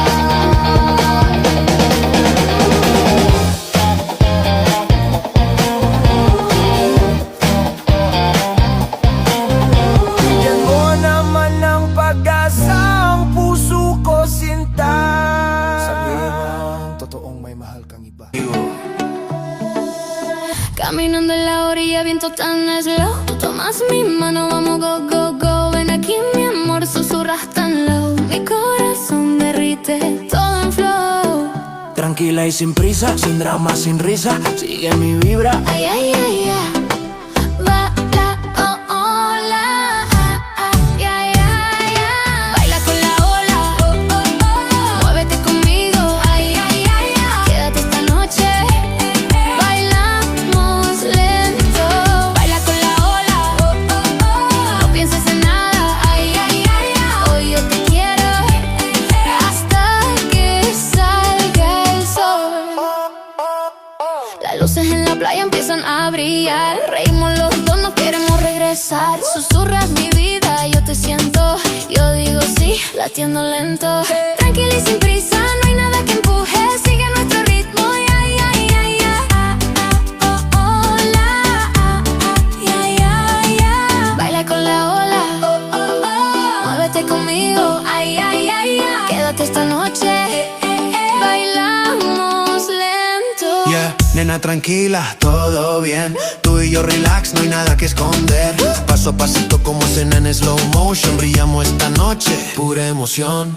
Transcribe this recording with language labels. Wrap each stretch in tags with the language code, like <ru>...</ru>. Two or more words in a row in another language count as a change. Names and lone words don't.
<tl>Bigyan mo naman ng pag-asa ang puso ko, sinta. Sabihin mo ang totoong may mahal kang iba.</tl> <es>Caminando en la orilla, viento tan slow. Tú tomas mi mano, vamos</es> <en>go, go, go.</en> <es>Ven aquí, mi amor, susurras tan low. Mi corazón derrite todo en flow. tranquila y sin prisa, sin drama, sin risa, sigue mi vibra. Ay, ay, ay, ay. Baila, oh, hola. Ay, ay, ay, ay. Baila con la ola. Oh, oh, oh. Muévete conmigo. Ay, ay, ay, ay. Quédate esta noche. Bailamos lento. Baila con la ola. Oh, oh, oh. No pienses en nada. Ay, ay, ay, ay. Hoy yo te quiero hasta que salga el sol. Las luces en la playa empiezan a brillar. Reímos los dos, no queremos regresar. Susurras mi vida, yo te siento. Yo digo sí, latiendo lento. Tranquila y sin prisa, no hay nada que empuje. Sigue nuestro ritmo, ay, ay, ay, ay. Oh, hola. Ay, ay, ay. Baila con la ola. Oh, oh, oh. Muévete conmigo, ay, ay, ay, ay. Quédate esta noche. Bailamos lento. Yeah, nena tranquila, todo bien. Tú y yo relax, no hay nada que esconder. Paso a pasito como escena en</es> <en>slow motion.</en> <es>Brillamos esta noche, pura emoción.</es>